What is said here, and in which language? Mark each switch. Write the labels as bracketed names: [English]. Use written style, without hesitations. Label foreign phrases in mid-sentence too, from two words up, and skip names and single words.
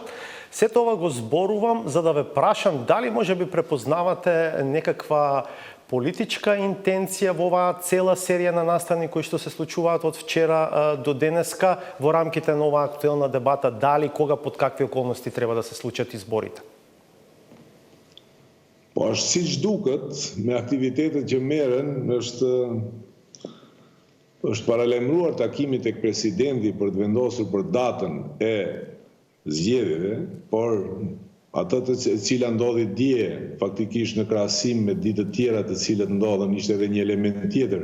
[Macedonian] Сето ова го зборувам за да ве прашам дали можеби препознавате некаква политичка интенција во оваа цела серија на настани кои што се случуваат од вчера до денеска во рамките на оваа актуелна дебата, дали, кога, под какви околности треба да се случат изборите? [Albanian] Po është siç duket, me aktivitetet që merren, është paralajmëruar takimi tek presidenti për të vendosur për datën e zgjedhjeve, por atë të cila ndodhi dje, faktikisht në krahasim me ditë të tjera të cilat ndodhen, ishte edhe një element tjetër.